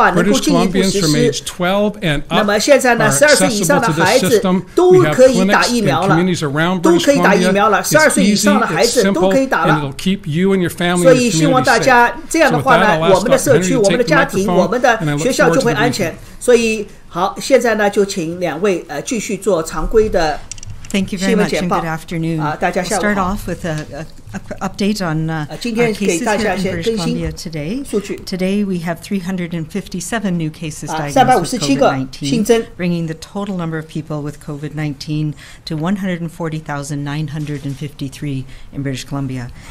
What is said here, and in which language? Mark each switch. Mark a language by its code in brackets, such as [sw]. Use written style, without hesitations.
[en] British Columbians from age 12 and up are accessible to this system. We have clinics in communities around British Columbia. It's easy, it's simple, and it'll keep you and your family and your community safe. So with that, I'll ask Dr. Henry to take the microphone, and I look forward to the briefing. [zh] 所以好，现在呢就请2位继续做常规的 [en] Thank you very much and good afternoon. I'll start off with an update on our cases here in British Columbia today. Today we have 357 new cases diagnosed with COVID-19, bringing the total number of people with COVID-19 to 140,953 in British Columbia.